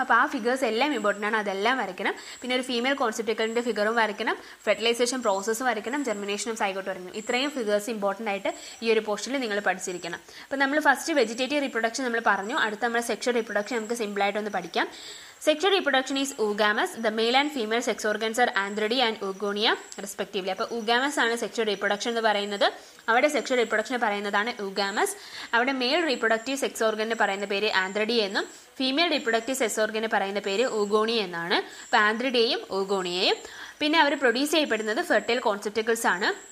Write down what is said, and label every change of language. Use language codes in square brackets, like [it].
[ml] അപ്പോൾ ആ ഫിഗേഴ്സ് എല്ലാം ഇമ്പോർട്ടൻ്റ് ആണ്, അതെല്ലാം വരയ്ക്കണം. പിന്നെ ഒരു ഫീമെയിൽ കോൺസെപ്റ്റിക്കലിന്റെ ഫിഗറും വരയ്ക്കണം, ഫെർട്ടിലൈസേഷൻ പ്രോസസ്സ് വരയ്ക്കണം, ജെർമിനേഷനും സൈഗോട്ട് വരയ്ക്കണം. ഇത്രയും ഫിഗേഴ്സ് ഇമ്പോർട്ടൻ്റ് ആയിട്ട് ഈ ഒരു പോർഷനിൽ നിങ്ങൾ പഠിച്ചിരിക്കണം. അപ്പോൾ നമ്മൾ ഫസ്റ്റ് വെജിറ്റേറ്റീവ് റീപ്രൊഡക്ഷൻ നമ്മൾ പറഞ്ഞു. അടുത്ത നമ്മുടെ സെക്ഷൽ റീപ്രൊഡക്ഷൻ നമുക്ക് സിമ്പിളായിട്ടൊന്ന് പഠിക്കാം. [en] Sexual reproduction is oogamous. The male and female sex organs are antheridia and oogonia respectively. [ml] അപ്പോൾ oogamous ആണ് സെക്ഷൽ റീപ്രൊഡക്ഷൻ എന്ന് പറയുന്നത്. അവിടെ സെക്ഷൽ റീപ്രൊഡക്ഷൻ പറയുന്നതാണ് oogamous. അവിടെ മെയിൽ റീപ്രൊഡക്റ്റീവ് സെക്സ് ഓർഗന് പറയുന്ന പേര് ആന്ത്രിഡിയ എന്നും ഫീമെയിൽ റീപ്രൊഡക്റ്റീവ് സെക്സ് ഓർഗന് പറയുന്ന പേര് oogonia എന്നാണ്. അപ്പോൾ ആന്ത്രിഡിയയും oogoniyയും. പിന്നെ അവർ പ്രൊഡ്യൂസ് ചെയ്യപ്പെടുന്നത് ഫെർട്ടൈൽ കോൺസെപ്റ്റിക്കിൾസ് ആണ്.